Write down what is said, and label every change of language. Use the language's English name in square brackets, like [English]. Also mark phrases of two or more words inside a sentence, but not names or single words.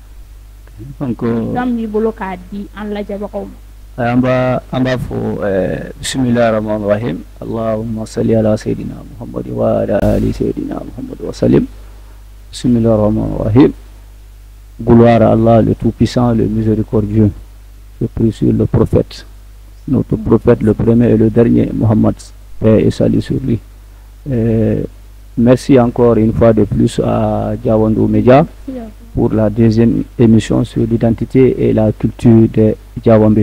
[Bambara] donc dam b'i bolo k'a di an lajɛbagaw ma an b'a fɔ [Arabic] بسم الله الرحمن الرحيم اللهم صل على سيدنا محمد وعلى آل سيدنا محمد وسلم بسم الله الرحمن الرحيم. [French] Gloire à Allah le tout-puissant, le miséricordieux. Je prie sur le prophète, notre prophète le premier et le dernier, Mohammed, paix et salut sur lui. Merci encore une fois de plus à Jawando Media pour la deuxième émission sur l'identité et la culture de Jawambe.